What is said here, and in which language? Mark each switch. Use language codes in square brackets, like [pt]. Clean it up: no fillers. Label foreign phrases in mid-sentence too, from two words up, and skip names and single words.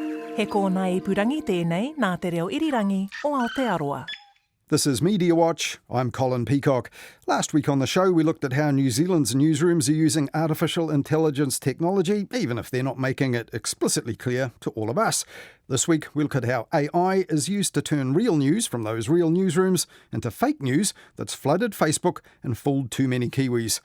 [mi] He kōna ipurangi tēnei nā te reo irirangi o Aotearoa. [en] This is Mediawatch. I'm Colin Peacock. Last week on the show, we looked at how New Zealand's newsrooms are using artificial intelligence technology, even if they're not making it explicitly clear to all of us. This week, we look at how AI is used to turn real news from those real newsrooms into fake news that's flooded Facebook and fooled too many Kiwis.